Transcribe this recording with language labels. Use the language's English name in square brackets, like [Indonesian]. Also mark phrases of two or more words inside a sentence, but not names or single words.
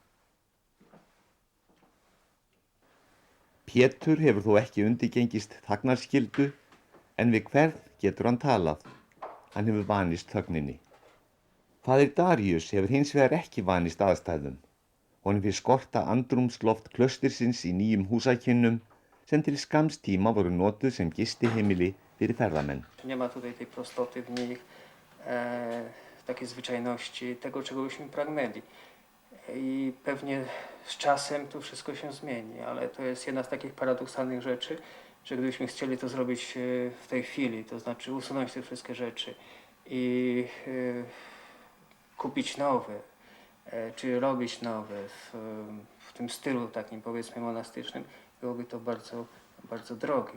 [Icelandic] Pétur hefur þó ekki undirgengist þagnarskyldu, en við hvern getur hann talað. Hann hefur vanist þögninni. Faðir Darius hefur hins vegar ekki vanist aðstæðum. Honum finnst skorta andrúmsloft klaustursins í nýjum húsakynnum sem til skamms tíma voru notuð sem gistiheimili fyrir ferðamenn. [Polish] Nie ma tutaj tej prostoty w nich. takie zwyczajności, tego czego byśmy pragnęli. I pewnie z czasem to wszystko się zmieni, ale to jest jedna z takich paradoksalnych rzeczy, że gdybyśmy chcieli to zrobić w tej chwili, to znaczy usunąć te wszystkie rzeczy i kupić nowe, czy robić nowe w tym stylu takim powiedzmy monastycznym, byłoby to bardzo, bardzo drogie.